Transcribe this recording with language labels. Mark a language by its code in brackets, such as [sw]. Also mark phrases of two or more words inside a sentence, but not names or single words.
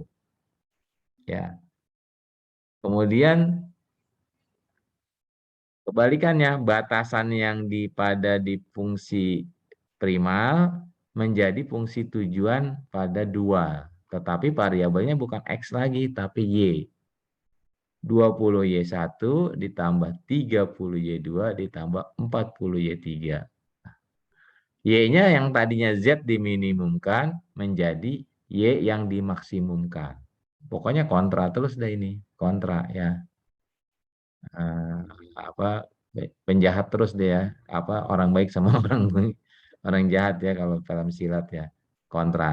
[id] Ya. Kemudian kebalikannya, batasan yang pada di fungsi primal menjadi fungsi tujuan pada dual. Tetapi variabelnya bukan X lagi, tapi Y. 20Y1 ditambah 30Y2 ditambah 40Y3. Y-nya yang tadinya Z diminimumkan menjadi Y yang dimaksimumkan. Pokoknya kontra terus deh ini, kontra ya. Apa penjahat terus dia, apa orang baik sama orang jahat ya kalau dalam silat ya, kontra.